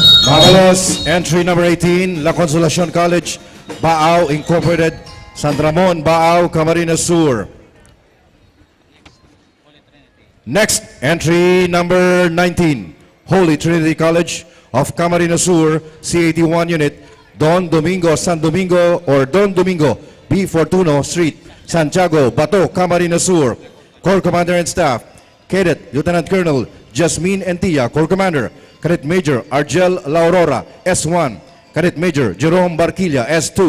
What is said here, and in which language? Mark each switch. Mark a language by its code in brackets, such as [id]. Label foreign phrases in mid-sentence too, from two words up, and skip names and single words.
[en] Marvelous. Entry number 18, La Consolacion College, Baao Incorporated, San Ramon, Baao, Camarines Sur. Next, entry number 19, Holy Trinity College of Camarines Sur, C81 unit, Don Domingo, San Domingo, or Don Domingo, B. Fortuno Street, Santiago, Bato, Camarines Sur. Corps Commander and Staff, Cadet Lieutenant Colonel Jasmine Entia, Corps Commander. Cadet Major Argel La Aurora, S1. Cadet Major Jerome Barquilla, S2.